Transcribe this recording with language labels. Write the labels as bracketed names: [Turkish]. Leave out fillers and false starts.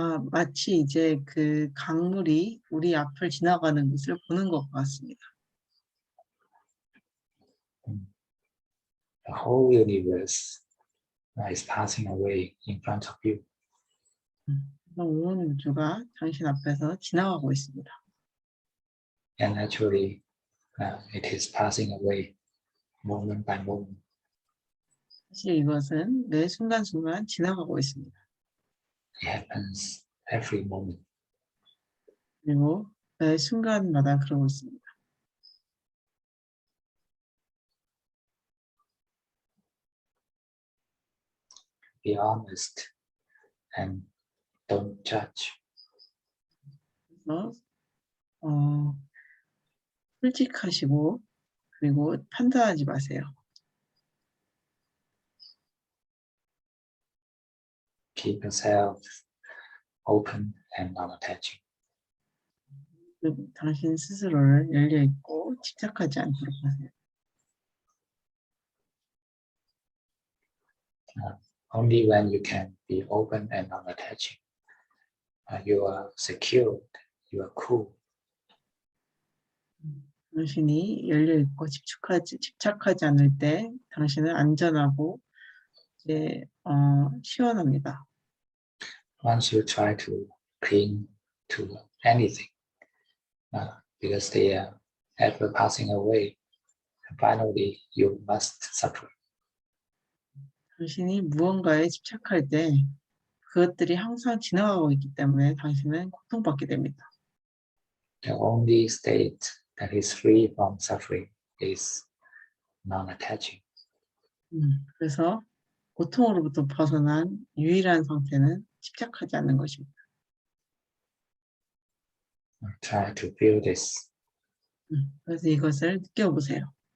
[Korean] 마치 이제 그 강물이 우리 앞을 지나가는 것을 보는 것 같습니다. [English] The whole universe is passing away in front of you. [Korean] 온 우주가 당신 앞에서 지나가고 있습니다. [English] And actually, it is passing away moment by moment. [Korean] 사실 이것은 매 순간순간 지나가고 있습니다. [English] It happens every moment. [Korean] 그리고 매 순간마다 그러고 있습니다. [English] Be honest and don't judge. [Korean] 그래서 솔직하시고 그리고 판단하지 마세요. [English] Keep yourself open and non-attaching. [Korean] 당신 스스로를 열려 있고 집착하지 않도록 하세요. [English] Only when you can be open and non-attaching, you are secured, you are cool. [Korean] 당신이 열려 있고 집착하지 않을 때 당신은 안전하고 이제 시원합니다. [English] Once you try to cling to anything, because they are ever passing away, and finally you must suffer. [Korean] 당신이 무언가에 집착할 때 그것들이 항상 지나가고 있기 때문에 당신은 고통받게 됩니다. [English] The only state that is free from suffering is non-attaching. [Korean] 그래서 고통으로부터 벗어난 유일한 상태는 집착하지 않는 것입니다. [English] Try to feel this. [Korean] 그래서 이것을 느껴보세요.